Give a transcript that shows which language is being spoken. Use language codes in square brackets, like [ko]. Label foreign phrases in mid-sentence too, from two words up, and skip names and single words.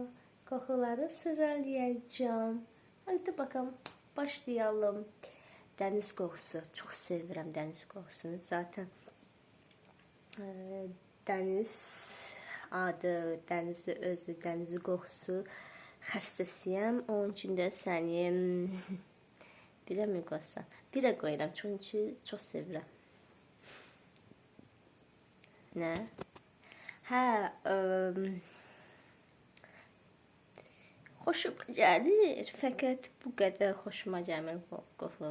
[tr] Kokuları sıralayacağım. Hadi bakalım başlayalım. Deniz kokusu. Çok seviyorum deniz kokusunu. Zaten deniz adı, denizi özü, deniz kokusu xəstəsiyəm. [az] Onun üçün də səni birə mi qoysam? Birə qoyuram çünki çox sevirəm. Nə? Hə, xoşuma gəlir, fəqət bu qədər xoşuma gəlmir qoxu.